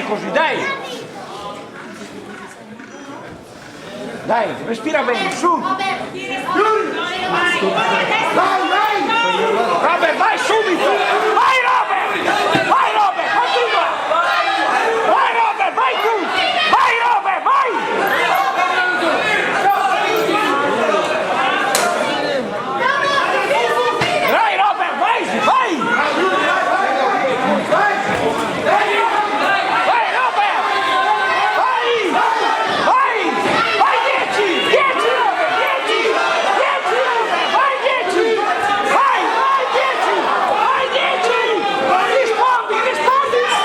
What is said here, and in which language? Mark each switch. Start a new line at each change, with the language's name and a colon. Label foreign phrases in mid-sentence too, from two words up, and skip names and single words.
Italian: dai! Dai, respira bene, su! Robert, vai subito! Vai Robert! Vai Robert, continua! Vai Robert, vai tu! Vai Robert, vai! Vai Robert, vai! Vai! Vai Robert! Vai! Vai! Vai 10! 10 Robert! 10! 10 Robert! Vai 10! Vai! Vai 10! Vai 10! Rispondi! Rispondi!